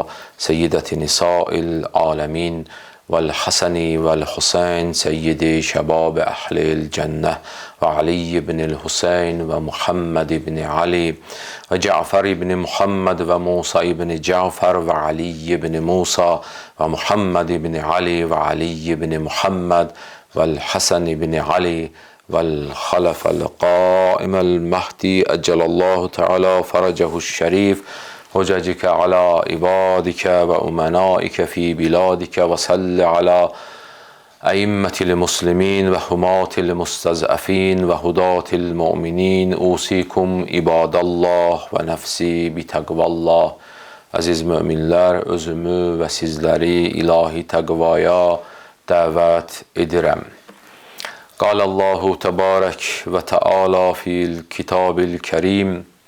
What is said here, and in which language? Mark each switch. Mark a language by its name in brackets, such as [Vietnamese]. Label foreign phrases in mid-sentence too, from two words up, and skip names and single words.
[Arabic] سيدة نساء العالمين والحسن والحسين سيدي شباب أهل الجنة وعلي بن حسين ومحمد بن علي وجعفر بن محمد وموسى بن جعفر وعلي بن موسى و محمد بن علي وعلي بن محمد وحسن بن علي والخلف القائم المهدي عجل الله تعالى فرجه الشريف حجتك على عبادك وأمنائك في بلادك وصل على أئمة المسلمين وحماة المستضعفين وهداة المؤمنين أوصيكم عباد الله ونفسي بتقوى الله. [Azerbaijani] Aziz müminler, özümü ve sizleri ilahi takvaya davet edirəm. [Arabic] قال الله تبارك وتعالى في الكتاب الكريم.